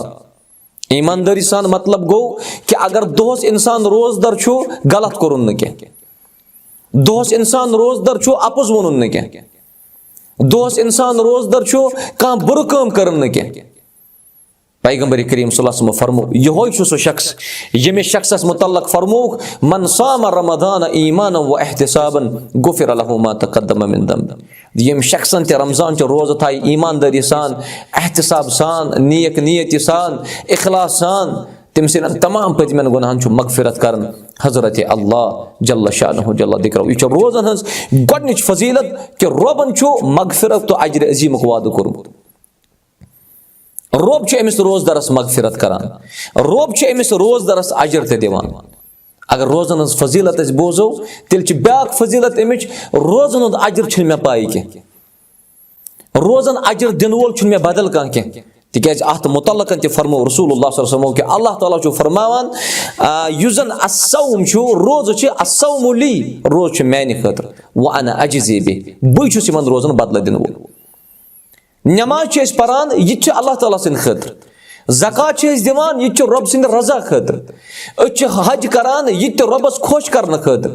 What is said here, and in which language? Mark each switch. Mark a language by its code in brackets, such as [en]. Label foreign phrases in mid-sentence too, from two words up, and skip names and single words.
[ks] ایماندٲری سان مطلب گوٚو کہِ اگر دۄہس انسان روزدر چھُ غلط کوٚرُن نہٕ کینٛہہ، دۄہس انسان روزدر چھُ اپُز ووٚنُن نہٕ کینٛہہ، دۄہس انسان روزدر چھُ کانٛہہ بُرٕ کٲم کٔرٕن نہٕ کینٛہہ. پیغمبر کریم صلی اللہ علیہ وسلم فرمو یہوے چھُ سُہ شخص ییٚمِس شخصس متعلق فرمووُکھ [ar] من صام رمضان ایمانا و احتسابا غفر له ما تقدم من ذنبه. [ks] ییٚمۍ شخصن تہِ رمضان چہِ روزٕ تھایہِ ایماندٲری سان، احتساب سان، نیک نیتی سان، اخلاص سان، تٔمۍ سٕنٛدٮ۪ن تمام پٔتمٮ۪ن گۄناہن چھُ مغفرت کران حضرت اللہ [ar] جل شانہ جل ذکرہ. [ks] یہِ چھِ روزن ہٕنٛز گۄڈنِچ فضیلت کہِ رۄبن چھُ مغفرت تہٕ اجرِ عظیٖمُک وعدٕ کوٚرمُت. رۄب چھُ أمِس روزدرس مغفرت کران، رۄب چھُ أمِس روزدرس اجر تہِ دِوان. اگر روزن ہٕنٛز فضیلت أسۍ بوزو تیٚلہِ چھِ بیاکھ فضیلت اَمِچ روزن ہُنٛد اجر چھُنہٕ مےٚ پاے کینٛہہ، روزن اجر دِنہٕ وول چھُنہٕ مےٚ بدل کانٛہہ کینٛہہ. تِکیازِ اتھ متعلقن تہِ فرمو رسول اللہ صلی اللہ علیہ وسلم کہِ اللہ تعالیٰ چھُ فرماوان یُس زن الصوم چھُ روزٕ چھِ [ar] الصوم لی، [ks] روزٕ چھُ میانہِ خٲطرٕ [ar] وانا اجزی بہ، [ks] بٕے چھُس یِمن روزن بدلہٕ دِنہٕ وول. نٮ۪ماز چھِ أسۍ پران یہِ تہِ چھُ اللہ تعالیٰ سٕنٛدِ خٲطرٕ، زکات چھِ أسۍ دِوان یہِ تہِ چھُ رۄب سٕنٛدِ رضا خٲطرٕ، أسۍ چھِ حج کران یہِ تہِ رۄبس خۄش کرنہٕ خٲطرٕ.